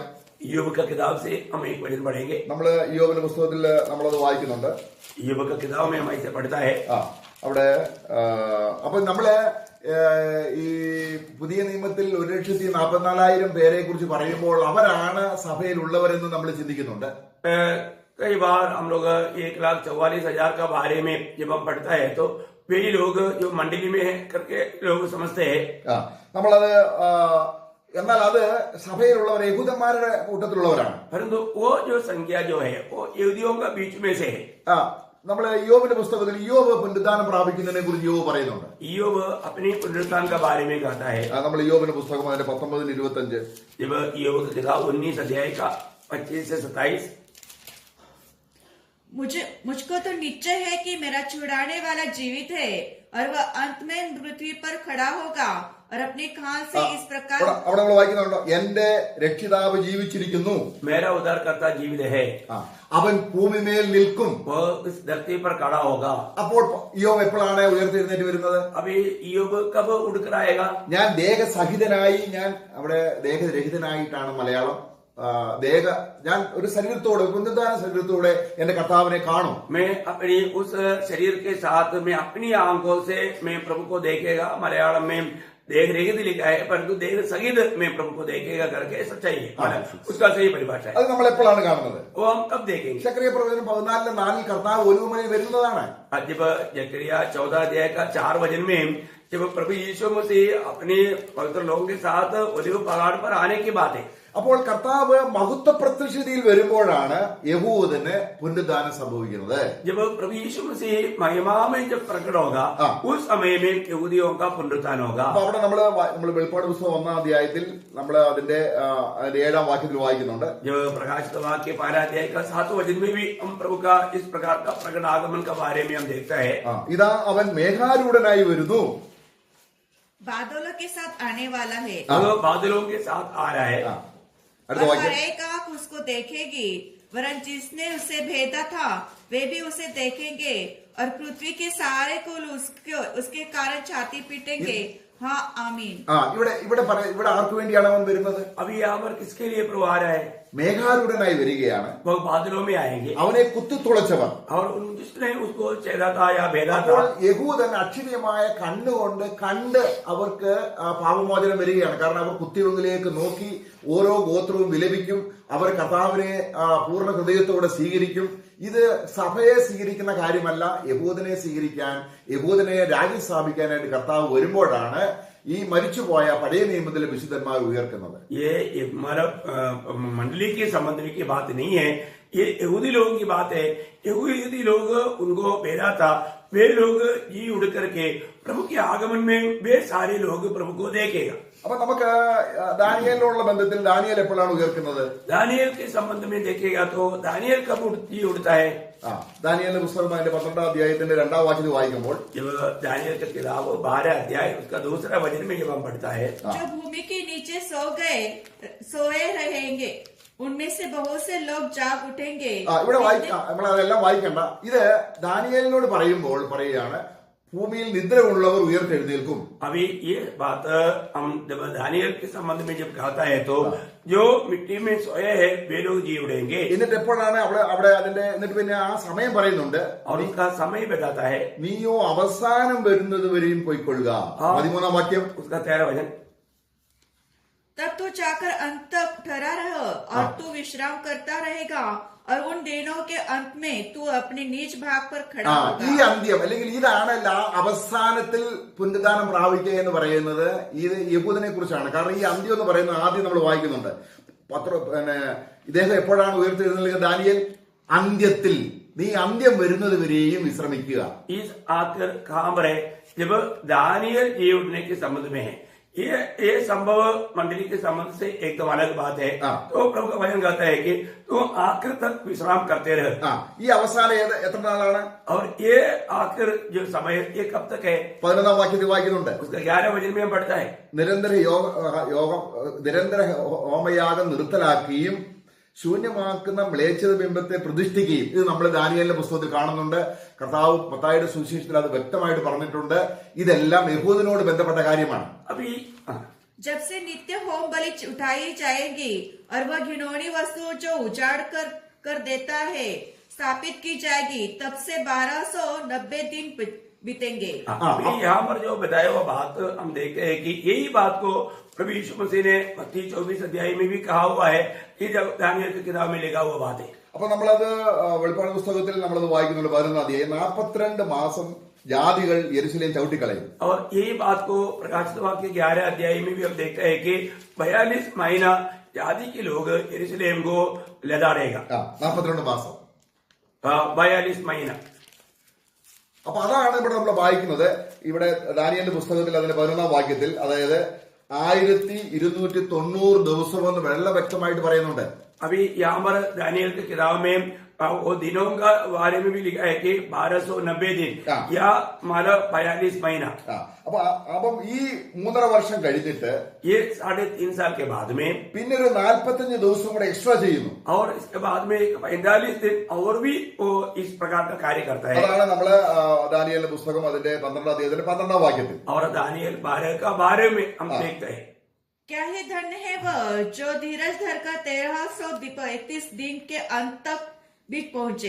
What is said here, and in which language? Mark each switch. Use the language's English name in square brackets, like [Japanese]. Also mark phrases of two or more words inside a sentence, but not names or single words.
[Hindi] योग का किताब से हम एक वचन पढ़ेंगे. [Malayalam] നമ്മള് യോബിന്റെ പുസ്തകത്തിൽ നമ്മളത് വായിക്കുന്നുണ്ട്. [Hindi] योग का किताब में हम ऐसे पढ़ता है. [Malayalam] അവിടെ അപ്പൊ നമ്മള് ഈ പുതിയ നിയമത്തിൽ 1,44,000 പേരെ കുറിച്ച് പറയുമ്പോൾ അവരാണ് സഭയിലുള്ളവരെന്ന് നമ്മൾ ചിന്തിക്കുന്നുണ്ട്. [Hindi] कई बार हम लोग 1,44,000 का बारे में जब हम पढ़ता है तो वे लोग जो मंडली में है करके लोग समझते हैं. [Malayalam] നമ്മളത് എന്നാൽ അത് സഭയിലുള്ളവർ യഹൂദന്മാരുടെ കൂട്ടത്തിലുള്ളവരാണ്. [Hindi] परंतु वो जो संख्या जो है वो यहूदियों का बीच में से है. [Malayalam] നമ്മള് യോബിന്റെ പുസ്തകത്തിൽ യോബ് പുനരുദ്ധാനം പ്രാപിക്കുന്നതിനെ കുറിച്ച് യോബ് പറയുന്നുണ്ട്. [Hindi] योग अपनी पुनरुत्थान का बारे में कहता है. [Malayalam] നമ്മൾ യോബിന്റെ പുസ്തകം അതിന്റെ 19-25 [Hindi] जब योग का किताब 19 अध्याय का 25 से 27 मुझको तो निश्चय है कि मेरा छुड़ाने वाला जीवित है और वह अंत में पृथ्वी पर खड़ा होगा और अपने खाल से इस प्रकार. [Malayalam] അവിടെ നമ്മൾ വായിക്കുന്നുണ്ടോ, എന്റെ രക്ഷിതാവ് ജീവിച്ചിരിക്കുന്നു, [Hindi] मेरा उद्धारकर्ता जीवित है, [Malayalam] അവൻ ഭൂമിമേൽ നിൽക്കും, [Hindi] वो इस धरती पर खड़ा होगा. [Malayalam] അപ്പോൾ യോബ് എപ്പോഴാണ് ഉയർത്തെഴുന്നേറ്റ് വരുന്നത്? [Hindi] अभी योग कब उड़कर आएगा? [Malayalam] ഞാൻ ദേഹസഹിതനായി, ഞാൻ അവിടെ ദേഹരഹിതനായിട്ടാണ് മലയാളം. ഞാൻ ഒരു ശരീരത്തോടെ പുനരുദ്ധാന ശരീരത്തോടെ എന്റെ കർത്താവിനെ കാണും. [Hindi] मैं अपनी उस शरीर के साथ में अपनी आंखों से मैं प्रभु को देखेगा. मलयालम में देख रहित लिखा है परंतु देख सहित मैं प्रभु को देखेगा करके सच्चाई है, उसका सही परिभाषा है. [Malayalam] അത് നമ്മൾ എപ്പോഴാണ് കാണുന്നത്? [Hindi] वो हम कब देखेंगे? [Malayalam] ശക്രിയ പ്രവചനം 14:4 കർത്താവ് ഒലിവുമലയിൽ വരുന്നതാണ്. [Hindi] जब जकरिया 14 अध्याय का 4 वचन में जब प्रभु यीशु मसीह अपने पवित्र लोगों के साथ ओलिव पहाड़ पर आने की बात है. [Malayalam] അപ്പോൾ കർത്താവ് മഹത്വ പ്രത്യക്ഷതയിൽ വരുമ്പോഴാണ് യഹൂദന് പുനരുദ്ധാനം സംഭവിക്കുന്നത്. [Hindi] जब प्रभु यीशु मसीह महिमा में जब प्रकट होगा उस समय में यहूदियों का पुनरुत्थान होगा. [Malayalam] അപ്പൊ അവിടെ നമ്മൾ വെളിപ്പാട് പുസ്തകം 1-ാം അധ്യായത്തിൽ നമ്മൾ അതിന്റെ 7-ാം വാക്യത്തിൽ വായിക്കുന്നുണ്ട്. [Hindi] जो प्रकाशित वाक्य 12 अध्याय का 7 वचन में भी हम प्रभु का इस प्रकार का प्रकट आगमन के बारे में हम देखता है. [Malayalam] ഇതാ അവൻ മേഘാരൂഢനായി വരുന്നു, [Hindi] बादलों के साथ आने वाला है वो बादलों के साथ आ रहा है. [Malayalam] അടുത്ത [Hindi] और [Malayalam] വാക്യം. [Hindi] हर एक आंख उसको देखेगी, वरन जिसने उसे भेदा था वे भी उसे देखेंगे और पृथ्वी के सारे कुल उसके कारण छाती पीटेंगे. हाँ आमीन. [Malayalam] ഇവിടെ आർക്ക് വേണ്ടിയാണ് അവൻ വരുന്നത്? [Hindi] अभी यहाँ पर किसके लिए प्रभु आ रहा है? [Malayalam] മേഘാരൂഢനായി വരികയാണ്. [Hindi] वो बादलों में आएंगे [Malayalam] അവനെ കുത്തിത്തുളച്ചവർ. [Hindi] और जिसने उसको छेदा था या भेदा था. [Malayalam] അപ്പോൾ യഹൂദൻ അക്ഷരീയമായ കണ്ണുകൊണ്ട് കണ്ട് അവർക്ക് പാപമോചനം വരികയാണ്. കാരണം അവർ കുത്തിയൊന്നിലേക്ക് നോക്കി ഓരോ ഗോത്രവും വിലപിക്കും, അവർ കർത്താവിനെ പൂർണ്ണ ഹൃദയത്തോടെ സ്വീകരിക്കും. ഇത് സഭയെ സ്വീകരിക്കുന്ന കാര്യമല്ല, യഹൂദനെ സ്വീകരിക്കാൻ, യഹൂദനെ രാജ്യം സ്ഥാപിക്കാനായിട്ട് കർത്താവ് വരുമ്പോഴാണ് ഈ മരിച്ചുപോയ പഴയ നിയമത്തിലെ വിശുദ്ധന്മാർ ഉയർക്കുന്നത്. [Hindi] ये मतलब मंडली के संबंध की बात नहीं है, ये यहूदी लोगों की बात है. यहूदी लोग उनको भेजा था, वे लोग जी उड़ करके प्रभु के आगमन में वे सारे लोग प्रभु को देखेगा. [Malayalam] അപ്പൊ നമുക്ക് ദാനിയേലിനോടുള്ള ബന്ധത്തിൽ ദാനിയേൽ എപ്പോഴാണ് ഉയർക്കുന്നത്? [Hindi] दानियल के संबंध में देखेगा तो दानियल कब जी उड़ता है? [Malayalam] ദാനിയേലിന്റെ പുസ്തകം അതിന്റെ 12ാം അധ്യായത്തിന്റെ 2ാം വാക്യത്തിൽ വായിക്കുമ്പോൾ [Hindi] जब दानियल का किताब 12 अध्याय उसका दूसरा वचन में जब हम पढ़ता है, जो भूमि के नीचे सोए रहेंगे उनमें से बहुत से लोग जाग उठेंगे. [Malayalam] ഇവിടെ നമ്മൾ അതെല്ലാം വായിക്കണ്ട. ഇത് ദാനിയേലിനോട് പറയുമ്പോൾ പറയുകയാണ്, ഭൂമിയിൽ നിദ്രയുള്ളവർ ഉയർത്തെഴുന്നേൽക്കും. [Hindi] अभी ये बात हम जब दानियल के संबंध में जब कहता है तो जो मिट्टी में सोए हैं वे लोग जी उड़ेंगे. [Malayalam] എന്നിട്ട് എപ്പോഴാണ് അവിടെ അതിന്റെ എന്നിട്ട് പിന്നെ ആ സമയം പറയുന്നുണ്ട്, [Hindi] और उसका समय बताता है. [Malayalam] നീയോ അവസാനം വരുന്നത് വരെയും പോയിക്കൊള്ളുക. 13ാം വാക്യം. [Hindi] उसका 13 वचन. तब तू जाकर अंत तक ठहरा रह और तू विश्राम करता रहेगा और उन दिनों के अंत में तू अपने निज भाग पर खड़ा [Malayalam] ഈ [Hindi] होगा. [Malayalam] അന്ത്യം അല്ലെങ്കിൽ ഇതാണ് അവസാനത്തിൽ പുനരുദ്ധാനം പ്രാപിക്കുക എന്ന് പറയുന്നത് ഇത് യഹൂദനെ കുറിച്ചാണ്. കാരണം ഈ അന്ത്യം എന്ന് പറയുന്നത് ആദ്യം നമ്മൾ വായിക്കുന്നുണ്ട്. ഇദ്ദേഹം എപ്പോഴാണ് ഉയർത്തെഴുന്നേൽക്കുക? ദാനിയേൽ അന്ത്യത്തിൽ, നീ അന്ത്യം വരുന്നത് വരെയും വിശ്രമിക്കുക. [Hindi] इस आखिर कहां पर है? जब दानियल जी उठने के संबंध में है. ये संभव मंडली के संबंध से एकदम अलग बात है. तो प्रभु का वचन कहता है कि तुम आखिर तक विश्राम करते रहे. [Malayalam] ഈ അവസാനം എത്ര നാളാണ്? [Hindi] और ये आखिर जो समय ये कब तक है? [Malayalam] 11ാം വാക്യത്തിൽ വായിക്കുന്നുണ്ട്. [Hindi] उसका 11 वचन में हम पढ़ता है. [Malayalam] നിരന്തര ഹോമയാഗം നിർത്തലാക്കുകയും ശൂന്യമാക്കുന്ന മ്ലേച്ഛത ബിംബത്തെ പ്രതിഷ്ഠിക്കുകയും. ഇത് നമ്മൾ ദാനിയേലിന്റെ പുസ്തകത്തിൽ കാണുന്നുണ്ട്. കർത്താവ് മത്തായിയുടെ സുവിശേഷത്തിൽ അത് വ്യക്തമായിട്ട് പറഞ്ഞിട്ടുണ്ട്. ഇതെല്ലാം യഹൂദനോട് ബന്ധപ്പെട്ട കാര്യമാണ്. [Hindi] अभी जब से नित्य होम बलि उठाई जाएगी और वह घिनौनी वस्तु जो उजाड़ कर देता है स्थापित की जाएगी, तब से 1290 दिन बीतेंगे. अभी यहाँ पर जो बताया हुआ बात हम देखते हैं कि यही बात को प्रभु यीशु मसीह ने मत्ती 24 अध्याय में भी कहा हुआ है. ये जब दानियल की किताब में लिखा हुआ बात है. [Malayalam] അപ്പൊ നമ്മളത് വെളിപ്പാട് പുസ്തകത്തിൽ നമ്മളത് വായിക്കുന്നുണ്ട്. 11ാം അധ്യായം 42 മാസം ജാതികൾ യെരുശലേം ചവിട്ടിക്കളയും. [Hindi] और यही बात को प्रकाशित वाक्य 11 अध्याय में भी हम देखते हैं कि 42 महीना जाति के लोग यरूशलेम को लदाड़ेगा. [Malayalam] 42 മാസം. [Hindi] 42 महीना. [Malayalam] അപ്പൊ അതാണ് ഇവിടെ നമ്മൾ വായിക്കുന്നത്. ഇവിടെ ദാനിയേലിന്റെ പുസ്തകത്തിൽ അതിന്റെ 11ാം വാക്യത്തിൽ, അതായത് 1290 ദിവസമെന്ന് വെള്ളം വ്യക്തമായിട്ട് പറയുന്നുണ്ട്. [Hindi] अभी यहाँ पर दानियल की किताब में वो दिनों का बारे में भी लिखा है कि 1290 दिन या मतलब 42 महीना. [Malayalam] അപ്പം ഈ 3.5 വർഷം കഴിഞ്ഞിട്ട് [Hindi] ये 3.5 साल के बाद में [Malayalam] പിന്നെ ഒരു 45 ദിവസം കൂടെ എക്സ്ട്രാ ചെയ്യുന്നു. [Hindi] और इसके बाद में 45 दिन और भी वो इस प्रकार का कार्य करता है. [Malayalam] അതാണ് നമ്മള് ദാനിയേലിന്റെ പുസ്തകം അതിന്റെ 12ാം അധ്യായത്തിന്റെ 12ാം വാക്യത്തിൽ. [Hindi] और दानियल 12 का 12 में हम देखते हैं. क्या ही धन्य है वह जो धीरज धर कर 1331 दिन के अंत तक भी पहुंचे.